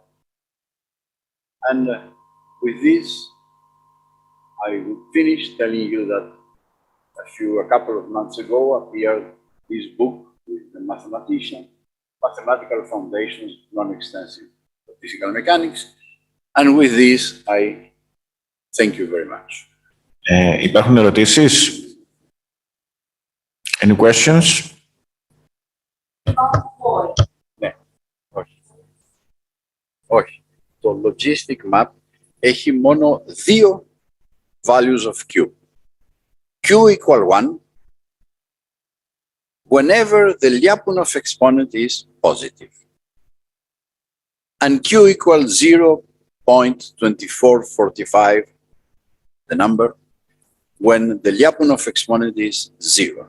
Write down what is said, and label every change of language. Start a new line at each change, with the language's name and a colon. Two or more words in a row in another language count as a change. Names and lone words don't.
English: And with this, I will finish telling you that a couple of months ago appeared this book with the mathematician, Mathematical Foundations, Non-Extensive Physical Mechanics. And with this, I thank you very much.
Greek: Υπάρχουν ερωτήσεις?
English: Any questions?
Greek: Ναι, όχι. Όχι. Το
English: logistic map
Greek: έχει μόνο 2
English: values of Q. Q equal 1 whenever the Lyapunov exponent is positive. And Q equals 0.2445, the number, when the Lyapunov exponent is 0.